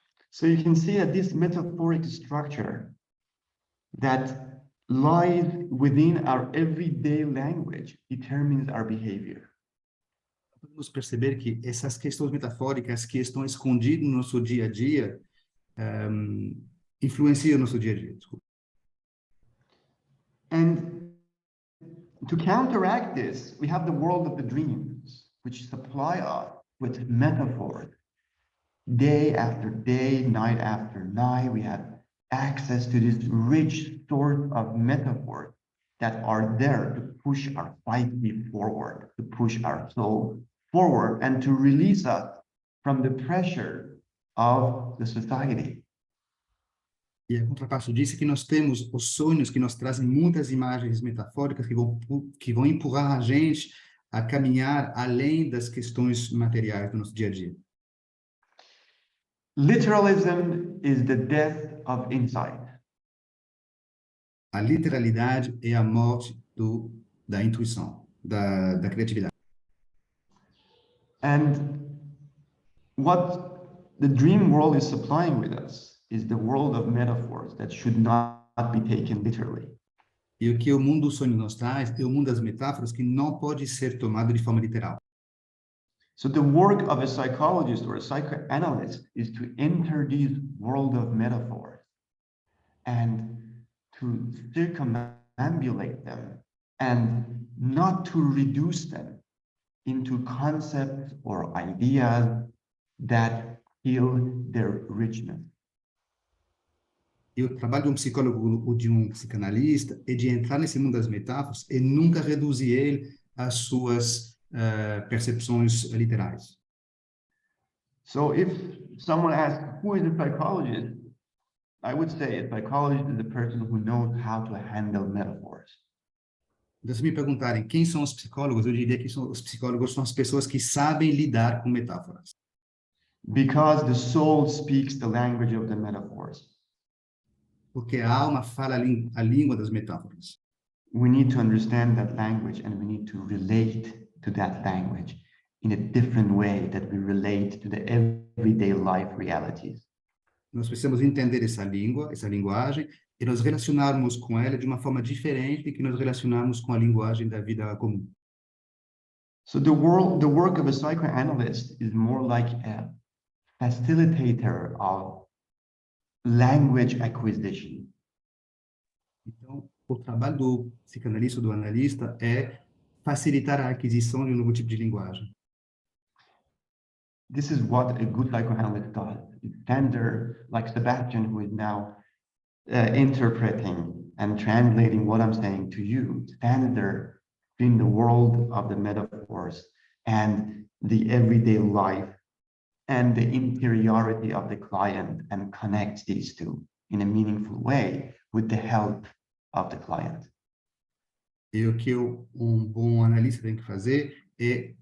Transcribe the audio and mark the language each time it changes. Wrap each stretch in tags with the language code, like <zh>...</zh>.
<en>So you can see that this metaphoric structure that lies within our everyday language determines our behavior.</en> <pt>Podemos perceber que essas questões metafóricas que estão escondidas no nosso dia a dia influenciam o nosso dia a dia. Desculpa.</pt> <en>And to counteract this, we have the world of the dreams, which supply us with metaphors. Day after day, night after night, we have access to this rich source of metaphors that are there to push our psyche forward, to push our soul forward, and to release us from the pressure of the society.</en> <pt>E a contraparte disso é que nós temos os sonhos que nos trazem muitas imagens metafóricas que vão empurrar a gente a caminhar além das questões materiais do nosso dia a dia.</pt> <en>Literalism is the death of insight.</en> <pt>A literalidade é a morte da intuição, da criatividade.</pt> <en>And what the dream world is supplying with us is the world of metaphors that should not be taken literally.</en> <pt>E o que o mundo do sonho nos traz é o mundo das metáforas que não pode ser tomado de forma literal.</pt> <en>So the work of a psychologist or a psychoanalyst is to enter this world of metaphors and to circumambulate them and not to reduce them into concepts or ideas that kill their richness.</en> <pt>E o trabalho de um psicólogo ou de um psicanalista é de entrar nesse mundo das metáforas e nunca reduzir ele às suas percepções literais.</pt> <en>So if someone asks, who is a psychologist? I would say a psychologist is a person who knows how to handle metaphors.</en> <pt>Então, se me perguntarem quem são os psicólogos, eu diria que os psicólogos são as pessoas que sabem lidar com metáforas.</pt> <en>Because the soul speaks the language of the metaphors.</en> <pt>Porque a alma fala a língua das metáforas.</pt> <en>We need to understand that language and we need to relate to that language in a different way that we relate to the everyday life realities.</en> <pt>Nós precisamos entender essa linguagem, e nos relacionarmos com ela de uma forma diferente que nos relacionamos com a linguagem da vida comum.</pt> <en>So the work of a psychoanalyst is more like a facilitator of language acquisition.</en> <pt>Então, o trabalho do psicanalista ou do analista é facilitar a aquisição de um novo tipo de linguagem.</pt> <en>This is what a good psychoanalyst does. It's tender, like Sebástian, who is now interpreting and translating what I'm saying to you, stand there in the world of the metaphors and the everyday life and the interiority of the client and connect these two in a meaningful way with the help of the client.</en> <pt>E o que um bom analista tem que fazer é</pt>